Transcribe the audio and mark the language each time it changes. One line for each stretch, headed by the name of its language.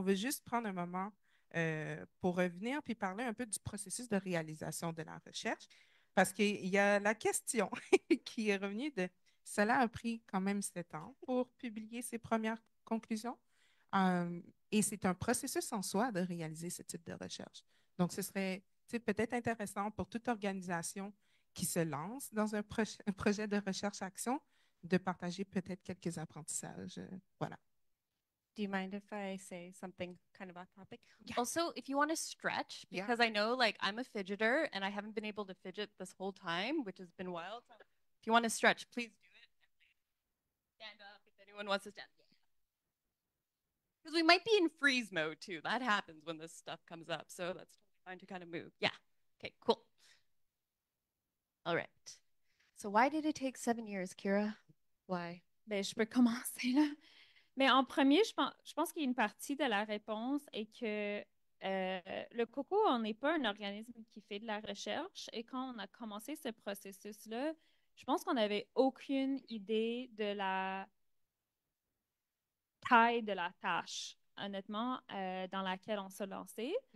French: On veut juste prendre un moment pour revenir puis parler un peu du processus de réalisation de la recherche parce qu'il y a la question qui est revenue de cela a pris quand même 7 ans pour publier ses premières conclusions. Et c'est un processus en soi de réaliser ce type de recherche. Donc, ce serait peut-être intéressant pour toute organisation qui se lance dans un projet de recherche-action de partager peut-être quelques apprentissages. Voilà.
English: Do you mind if I say something kind of off topic? Yeah. Also, if you want to stretch, because I know like I'm a fidgeter and I haven't been able to fidget this whole time, which has been wild. So if you want to stretch, please do it. Stand up if anyone wants to stand. Because we might be in freeze mode too. That happens when this stuff comes up. So that's totally fine to kind of move. Yeah. Okay, cool. All right. So why did it take 7 years, Kira? Why?
French: ben, je peux commencer là. Mais en premier, je pense qu'il y a une partie de la réponse est que le COCO, on n'est pas un organisme qui fait de la recherche. Et quand on a commencé ce processus-là, je pense qu'on n'avait aucune idée de la taille de la tâche, honnêtement, dans laquelle on s'est lancé.